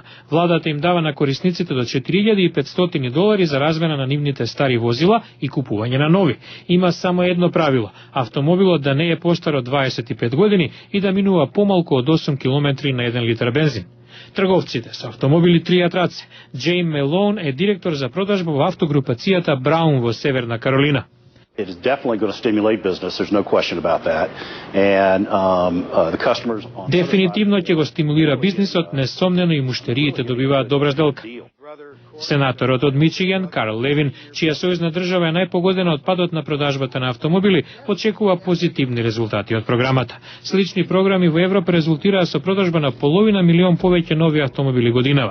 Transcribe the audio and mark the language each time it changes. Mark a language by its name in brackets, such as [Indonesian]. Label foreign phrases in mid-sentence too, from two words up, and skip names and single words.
[Macedonian] Владата им дава на корисниците до $4500 за размена на нивните стари возила и купување на нови. Има само едно правило: автомобилот да не е постар од 25 години и да минува помалку од 8 км на 1 литар бензин. Трговците со автомобили тријат раце. Джейм Мелоун е директор за продажба во автогрупацијата Браун во Северна Каролина. [English] It is definitely going to stimulate business. There's no question about that. And the customers. [Macedonian] Дефинитивно ќе го стимулира бизнисот, несомнено и муштериите добиваат добра сделка. Сенаторот од Мичиган, Карл Левин, чија сојузна држава е најпогодена од падот на продажбата на автомобили, очекува позитивни резултати од програмата. Слични програми во Европа резултираа со продажба на половина милион повеќе нови автомобили годинава.